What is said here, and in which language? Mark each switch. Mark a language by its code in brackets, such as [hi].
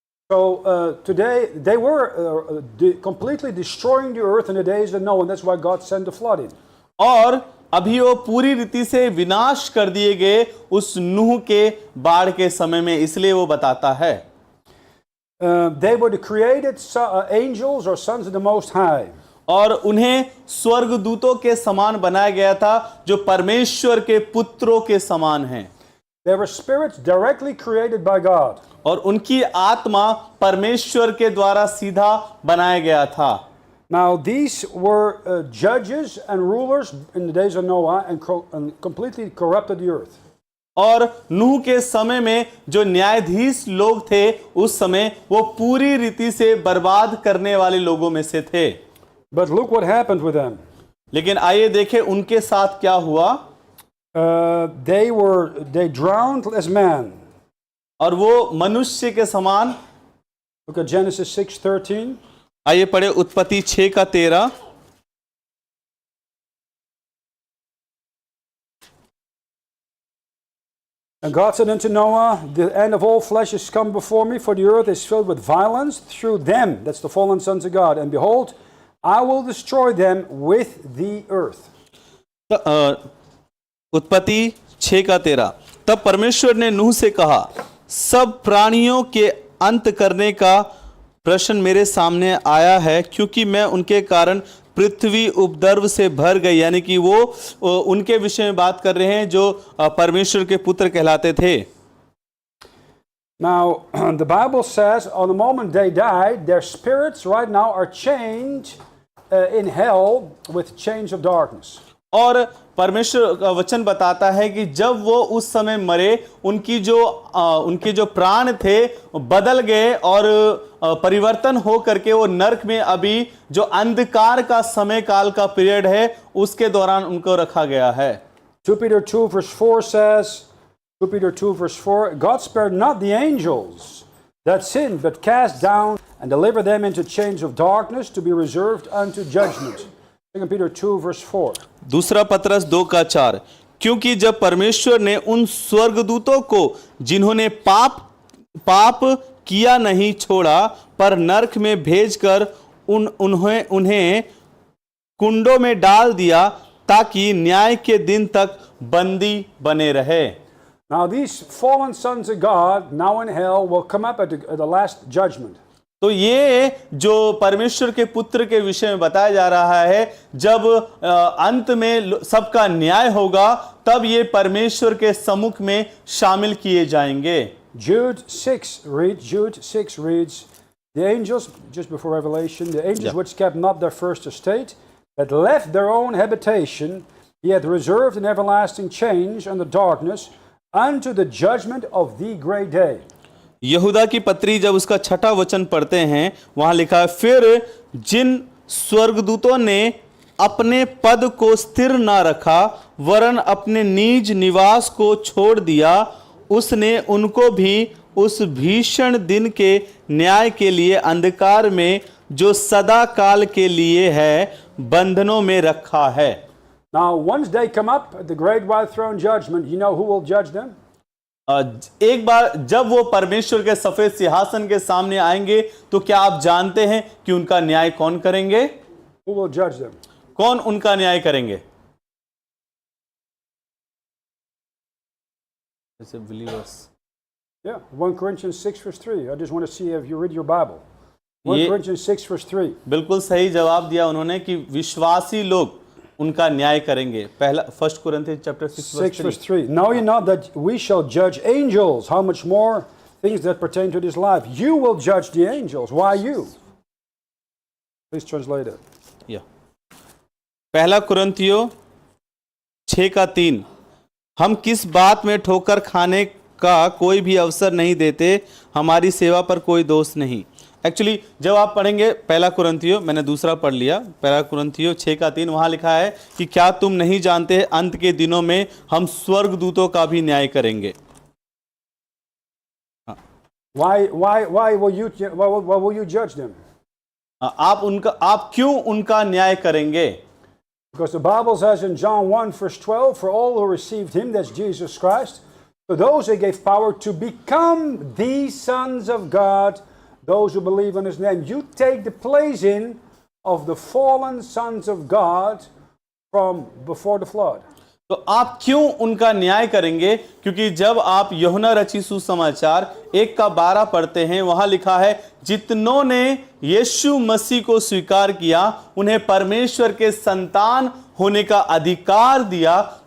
[en] So today they were completely destroying the earth in the days of Noah, and that's why God sent the flood in. [hi] और अभी वो पूरी रीति से विनाश कर दिए गए उस नूह के बाढ़ के समय में, इसलिए वो बताता है। [en] They were the created angels or sons of the Most High. [hi] और उन्हें स्वर्गदूतों के समान बनाया गया था, जो परमेश्वर के पुत्रों के समान हैं। [en] They were spirits directly created by God. [hi] और उनकी आत्मा परमेश्वर के द्वारा सीधा बनाया गया था। [en] Now these were judges and rulers in the days of Noah, and completely corrupted the earth. [hi] और नूह के समय में जो न्यायाधीश लोग थे उस समय, वो पूरी रीति से बर्बाद करने वाले लोगों में से थे। [en] But look what happened with them. [hi] लेकिन आइए देखें उनके साथ क्या हुआ। [en] They drowned as man. [hi] और वो मनुष्य के समान। [en] Look at Genesis 6:13. [hi] आइए पढ़े उत्पत्ति 6:13। [en] And God said unto Noah, the end of all flesh is come before me, for the earth is filled with violence through them, that's the fallen sons of God. And behold, I will destroy them with the earth. [hi] उत्पत्ति 6:13। तब परमेश्वर ने नूह से कहा, सब प्राणियों के अंत करने का प्रश्न मेरे सामने आया है, क्योंकि मैं उनके कारण पृथ्वी उपद्रव से भर गई। यानी कि वो उनके विषय में बात कर रहे हैं जो परमेश्वर के पुत्र कहलाते थे। [en] Now, the Bible says, on the moment they died, their spirits right now are chained in hell with chains of darkness. [hi] और परमेश्वर का वचन बताता है कि जब वो उस समय मरे, उनके जो प्राण थे बदल गए और परिवर्तन हो करके वो नरक में अभी जो अंधकार का समय काल का पीरियड है उसके दौरान उनको रखा गया है। [en] 2 Peter 2:4 says, 2 Peter 2:4, God spared not the angels that sinned, but cast down and delivered them into chains of darkness to be reserved unto judgment. 2 Peter 2:4. [hi] दूसरा पतरस 2:4, क्योंकि जब परमेश्वर ने उन स्वर्गदूतों को जिन्होंने पाप किया नहीं छोड़ा, पर नरक में भेजकर उन्हें कुंडों में डाल दिया, ताकि न्याय के दिन तक बंदी बने रहे। [en] Now these fallen sons of God now in hell will come up at the last judgment. [hi] तो ये जो परमेश्वर के पुत्र के विषय में बताया जा रहा है, जब अंत में सबका न्याय होगा, तब ये परमेश्वर के सम्मुख में शामिल किए जाएंगे। [en] Jude 6 reads, the angels, just before Revelation, the angels which kept not their first estate, but left their own habitation, he hath reserved in everlasting change and the darkness unto the judgment of the great day. [hi] यहूदा की पत्री जब उसका 6ठा वचन पढ़ते हैं, वहां लिखा है, फिर जिन स्वर्गदूतों ने अपने पद को स्थिर न रखा वरन अपने निज निवास को छोड़ दिया, उसने उनको भी उस भीषण दिन के न्याय के लिए अंधकार में जो सदा काल के लिए है बंधनों में रखा है। [en] Now, once they come up at the great white throne judgment, you know who will judge them? [hi] एक बार जब वो परमेश्वर के सफेद सिंहासन के सामने आएंगे तो क्या आप जानते हैं कि उनका न्याय कौन करेंगे? [en] Who will judge them? [hi] कौन उनका न्याय करेंगे? [en] Believers. Yeah, 1 Corinthians 6 verse 3. I just want to see if you read your Bible. 1 Corinthians 6 verse 3. [hi] बिल्कुल सही जवाब दिया उन्होंने कि विश्वासी लोग उनका न्याय करेंगे। [en] पहला 1 Corinthians chapter 6 verse 3. Know ye not that we shall judge angels? How much more things that pertain to this life? You will judge the angels. Why you? Please translate it. [hi] या पहला कुरिन्थियों 6:3 हम किस बात में ठोकर खाने का कोई भी अवसर नहीं देते, हमारी सेवा पर कोई दोष नहीं। एक्चुअली जब आप पढ़ेंगे पहला कुरिन्थियों, मैंने दूसरा पढ़ लिया, पहला कुरिन्थियों 6:3 वहां लिखा है कि क्या तुम नहीं जानते अंत के दिनों में हम स्वर्गदूतों का भी न्याय करेंगे। [en] Why will you judge them? [hi] आप क्यों उनका न्याय करेंगे? [en] Because the Bible says in John 1 verse 12, for all who received him, that's Jesus Christ, to those he gave power to become the sons of God, those who believe in his name. You take the place in of the fallen sons of God from before the flood. [hi] तो आप क्यों उनका न्याय करेंगे? क्योंकि जब आप यूहन्ना रचित सुसमाचार 1:12 पढ़ते हैं, वहां लिखा है जितनों ने यीशु मसीह को स्वीकार किया उन्हें परमेश्वर के संतान होने का अधिकार दिया।